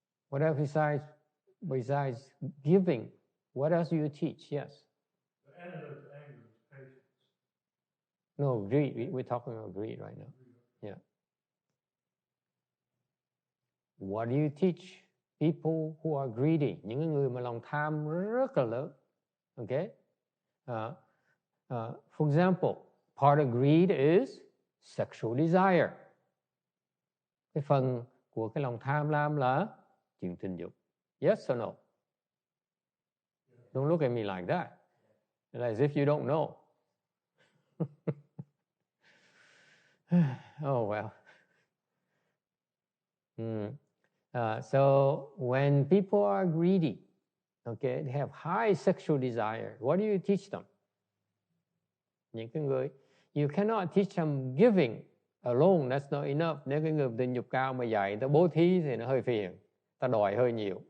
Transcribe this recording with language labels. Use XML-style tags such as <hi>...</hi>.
<en>What else besides giving? What else do you teach? Yes. The antidote to anger is patience. No, greed. We're talking about greed right now. Yeah. What do you teach people who are greedy?</en> <vi>Những người mà lòng tham rất là lớn.</vi> <en>Okay? For example, part of greed is sexual desire.</en> <vi>Cái phần của cái lòng tham lam là chuyện tình dục.</vi> <en>Yes or no? Don't look at me like that. As if you don't know. Oh, well. So when people are greedy, okay, they have high sexual desire, what do you teach them?</en> <vi>Những cái người,</vi> <en>you cannot teach them giving alone, that's not enough.</en> <vi>Nếu cái người tình dục cao mà dạy ta bố thí thì nó hơi phiền, ta đòi hơi nhiều.</vi>